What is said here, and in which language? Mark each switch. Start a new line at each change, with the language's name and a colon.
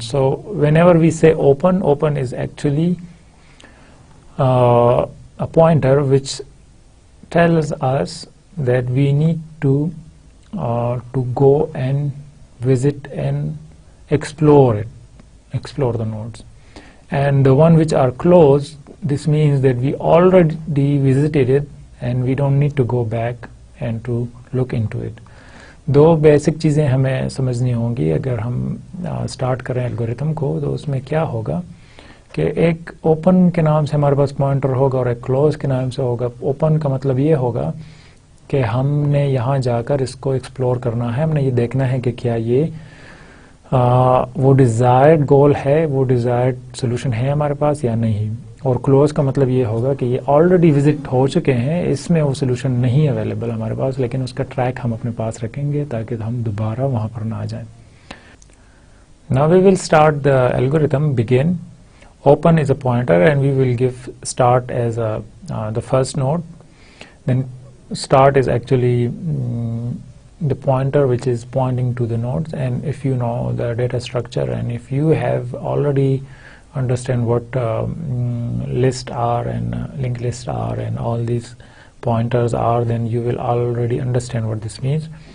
English: So whenever we say open, open is actually a pointer which tells us that we need to go and visit and explore the nodes. And the one which are closed, this means that we already visited it and we don't need to go back and to look into it.
Hindi: दो basic चीज़ें हमें समझनी होंगी अगर हम start करें algorithm को, तो उसमें क्या होगा कि एक ओपन के नाम से हमारे पास पॉइंटर होगा और एक क्लोज के नाम से होगा. ओपन का मतलब ये होगा कि हमने यहाँ जाकर इसको एक्सप्लोर करना है, हमने ये देखना है कि क्या ये वो डिज़ायर्ड गोल है, वो डिज़ायर्ड सोल्यूशन है हमारे पास या नहीं. और क्लोज का मतलब ये होगा कि ये ऑलरेडी विजिट हो चुके हैं, इसमें वो सोल्यूशन नहीं अवेलेबल हमारे पास, लेकिन उसका ट्रैक हम अपने पास रखेंगे ताकि हम दोबारा वहाँ पर ना आ जाएं.
English: Now we will start the algorithm begin. Open is a pointer and we will give start as the first node. Then start is actually the pointer which is pointing to the nodes, and if you know the data structure and if you have already understand what list are and linked list are and all these pointers are, then you will already understand what this means.